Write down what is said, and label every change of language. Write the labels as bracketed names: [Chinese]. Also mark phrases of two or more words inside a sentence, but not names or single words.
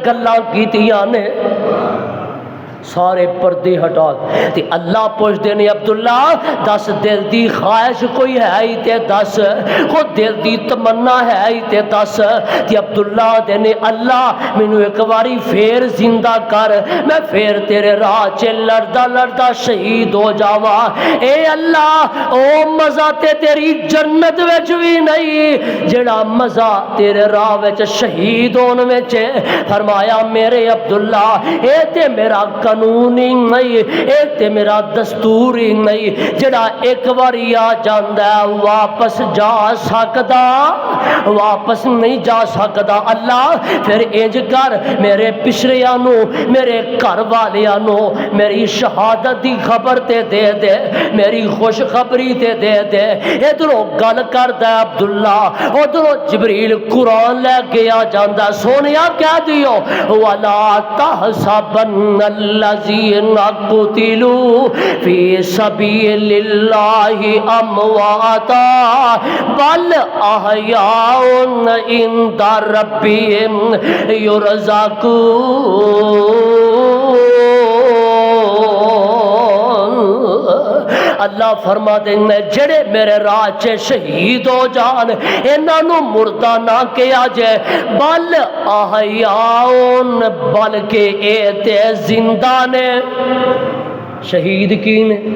[Punjabi] گلاں کیتیاں نے سارے پردے ہٹا تے اللہ پوچھتے نے عبداللہ دس دل دی خواہش کوئی ہے ہی تے دس خود دل دی تمنا ہے ہی تے دس تے عبداللہ دینے اللہ مینوں ایک باری پھر زندہ کر میں پھر تیرے راہ چے لڑدا لڑدا شہید ہو جاواں اے اللہ او مزہ تے تیری جنت وچ بھی نہیں جڑا مزہ تیرے راہ وچ شہید ہون وچ فرمایا میرے عبداللہ اے تے میرا قانون ہی نہیں اے تے میرا دستور ہی نہیں جڑا ایک باری آ جاندا واپس جا سکدا واپس نہیں جا سکدا اللہ پھر انج کر میرے پچھڑیاں نو میرے گھر والیاں نو میری شہادت دی خبر تے دے دے میری خوشخبری تے دے دے ادھروں گل کردا عبداللہ ادھروں جبریل قرآن لے کے آ جاندا سونیا کہہ دیو [Arabic] ولا تحسبن الذین قتلوا فی سبیل اللہ امواتا بل احیاء عند ربہم یرزقون [Punjabi] اللہ فرما دینا جڑے میرے راہ چے شہید ہو جان انہاں نو مردہ نہ کیا جائے [Arabic] بل احیاؤن [Punjabi] بلکہ اے تے زندہ نے شہید کی نے